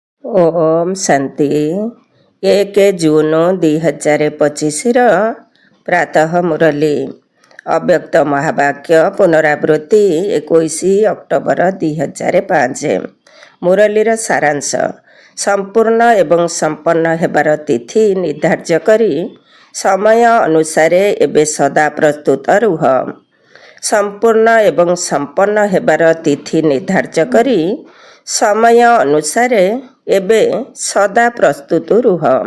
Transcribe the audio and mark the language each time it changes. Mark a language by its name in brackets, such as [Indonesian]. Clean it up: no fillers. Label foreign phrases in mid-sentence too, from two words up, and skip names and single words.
[Odia] ଓମ ଶାନ୍ତି 1 ଜୁନ 2025 ପ୍ରାତଃ ମୁରଲୀ ଅବ୍ୟକ୍ତ ମହାବାକ୍ୟ ପୁନରାବୃତ୍ତି 21 ଅକ୍ଟୋବର 2005 ମୁରଲୀର ସାରାଂଶ ସମ୍ପୂର୍ଣ୍ଣ ଏବଂ ସମ୍ପନ୍ନ ହେବାର ତିଥି ନିର୍ଧାର୍ଯ୍ୟ କରି ସମୟ ଅନୁସାର ଏବେ ସଦା ପ୍ରସ୍ତୁତ ରୁହ। ସମ୍ପୂର୍ଣ୍ଣ ଏବଂ ସମ୍ପନ୍ନ ହେବାର ତିଥି ନିର୍ଧାର୍ଯ୍ୟ କରି ସମୟ ଅନୁସାର ଏବେ ସଦା ପ୍ରସ୍ତୁତ ରୁହ।